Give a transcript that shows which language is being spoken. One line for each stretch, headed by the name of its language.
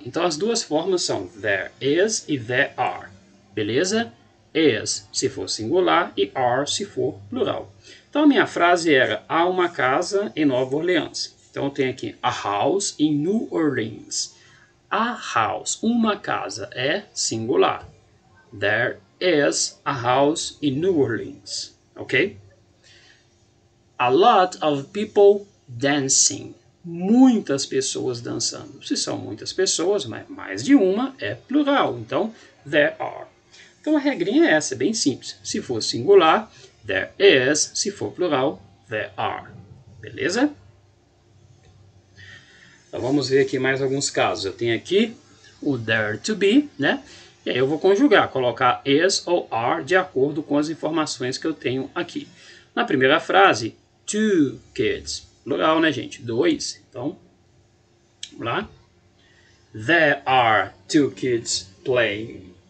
Portuguese: Então as duas formas são
English: there is
Portuguese: e
English: there are.
Portuguese: Beleza? Is se for singular e are se for plural. Então a minha frase era há uma casa em Nova Orleans. Então eu tenho aqui
English: a house in New Orleans. A house,
Portuguese: uma casa, é singular.
English: There is a house in New Orleans. Ok? A lot of people dancing.
Portuguese: Muitas pessoas dançando. Se são muitas pessoas, mas mais de uma é plural. Então,
English: there are.
Portuguese: Então a regrinha é essa, é bem simples. Se for singular,
English: there is.
Portuguese: Se for plural,
English: there are.
Portuguese: Beleza? Então vamos ver aqui mais alguns casos. Eu tenho aqui o
English: there to be,
Portuguese: né? E aí eu vou conjugar, colocar is ou are de acordo com as informações que eu tenho aqui. Na primeira frase,
English: two kids.
Portuguese: Plural, né, gente? Dois. Então, vamos lá.
English: There are two kids playing.